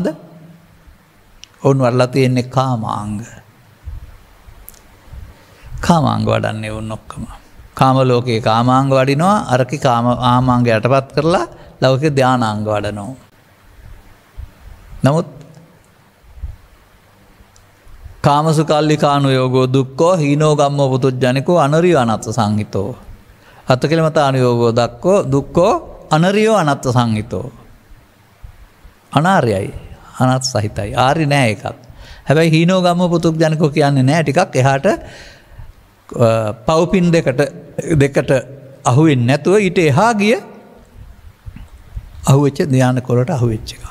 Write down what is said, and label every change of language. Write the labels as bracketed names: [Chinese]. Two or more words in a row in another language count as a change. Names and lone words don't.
[Sinhala] ඔවුන් වඩලා තියෙන්නේ කාමාංග. කාමාංග වඩන්නේ වුන් ඔක්කොම. කාම ලෝකේ කාමාංග වඩිනවා අරකි කාම ආමාංග යටපත් කරලා ලෞකික ධානාංග වඩනවා. [Pali] නමුත් කාමසුකල්ලිකානු යෝගෝ දුක්ඛෝ හීනෝ ගම්මෝ පුතුජ්ජනිකෝ අනරියෝ අනත්ත සංහිතෝ. අත්කලමතානු යෝගෝ දක්ඛෝ දුක්ඛෝ අනරියෝ අනත්ත සංහිතෝ. [Sinhala] අනාර්යයි අනත් සහිතයි. ආර්ය නෑ එකක්. හැබැයි [Pali] හීනෝ ගම්මෝ පුතුජ්ජනිකෝ [Sinhala] කියන්නේ නෑ ටිකක් එහාට පව්පින් දෙකට අහුවෙන්නේ නැතුව ඊට එහා ගිය අහුවෙච්ච ධානය කොලට අහුවෙච්ච එක.